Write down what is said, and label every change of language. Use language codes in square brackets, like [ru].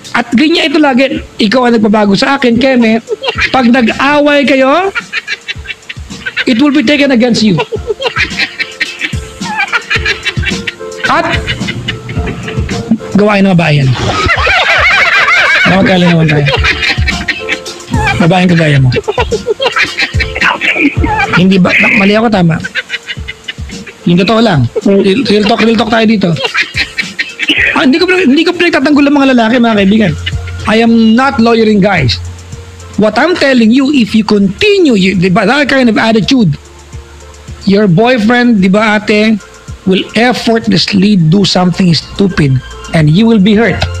[tl] At ganyan ito lagi, ikaw ang nagpabago sa akin, Kenneth. Pag nag-away kayo, [en] it will be taken against you. [tl] At gawain ng babayan. Magkala naman tayo. Babaeng kagaya mo. Hindi ba, mali ako, tama? Yung totoo lang. Real talk tayo dito. Hindi ko pinagtatanggol ng mga lalaki, mga kaibigan. [en] I am not lawyering guys. What I'm telling you, if you continue, di ba, that kind of attitude, your boyfriend, di ba ate, will effortlessly do something stupid and you will be hurt.